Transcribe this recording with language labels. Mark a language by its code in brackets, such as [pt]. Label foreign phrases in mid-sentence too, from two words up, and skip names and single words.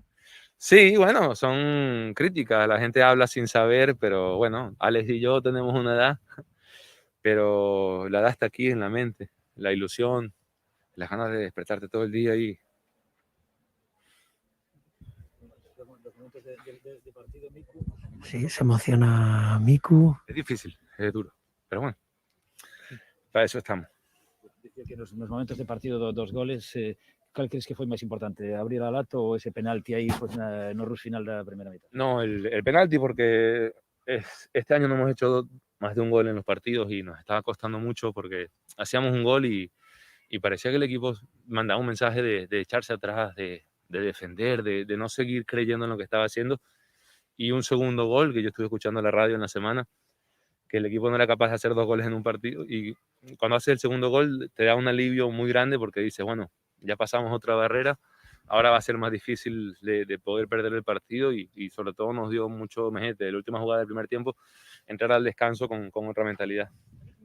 [es] Sí, bueno, son críticas, la gente habla sin saber, pero bueno, Alex y yo tenemos una edad, pero la edad está aquí en la mente, la ilusión, las ganas de despertarte todo el día y Sí, se emociona Miku. es difícil, es duro, pero bueno, para eso estamos. [gl] Decía que nos momentos de partido dos goles, ¿cuál crees que foi máis importante? Abrir a lato ou ese penalti aí pues, no rush final da primeira mitad? [es] No, el penalti porque este año no hemos hecho más de un gol en los partidos y nos estaba costando mucho porque hacíamos un gol y parecía que el equipo mandaba un mensaje de echarse atrás, de defender, de no seguir creyendo en lo que estaba haciendo. Y un segundo gol que yo estuve escuchando en la radio en la semana, que el equipo no era capaz de hacer 2 goles en un partido y cuando haces el segundo gol te da un alivio muy grande porque dices, bueno, ya pasamos otra barrera, ahora va a ser más difícil de poder perder el partido y sobre todo nos dio mucho mejete de la última jugada del primer tiempo, entrar al descanso con otra mentalidad.